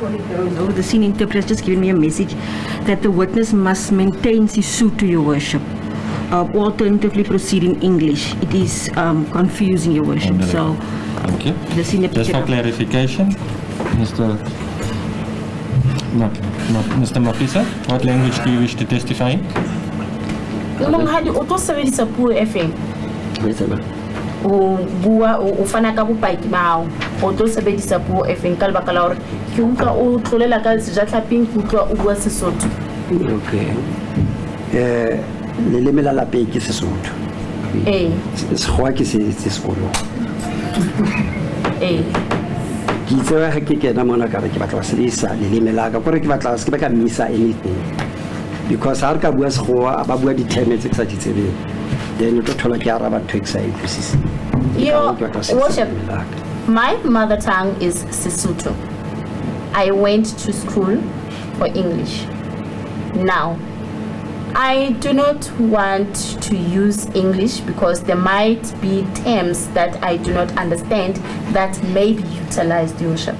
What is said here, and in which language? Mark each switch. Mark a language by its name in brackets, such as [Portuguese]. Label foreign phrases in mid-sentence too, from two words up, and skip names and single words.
[English] Oh, the scene interpreter has just given me a message that the witness must maintain Sesotho, Your Worship. Alternatively proceed in English. It is confusing, Your Worship. So, thank you. the scene Just for clarification, Mr. Mapisa, what language do you wish to testify in? [Southern Sotho] Monghadi o tlo sebedisa puo e feng? O bua o fana ka bopaki ba hao. O tlo sebedisa puo e feng ka lebaka la hore ke utlwa o tlolela ka sejatlhaping ke utlwa o bua Sesotho. [English] Okay. [Southern Sotho] Leleme la lapeng ke Sesotho. Sekgowa ke se sekolong. Ke itse ga ke kena mona ka re ke batla go sebedisa leleme la ka gore ke batla se ke ba ka misa anything because ha re ka bua sekgowa ba bua di-term tse ke sa di tsebeng then o tlo thola ke araba ntho e ke sa e utlwisiseng. [English] Your Worship, my mother tongue is Sesotho. I went to school for English. Now, I do not want to use English because there might be terms that I do not understand that may be utilized, Your Worship.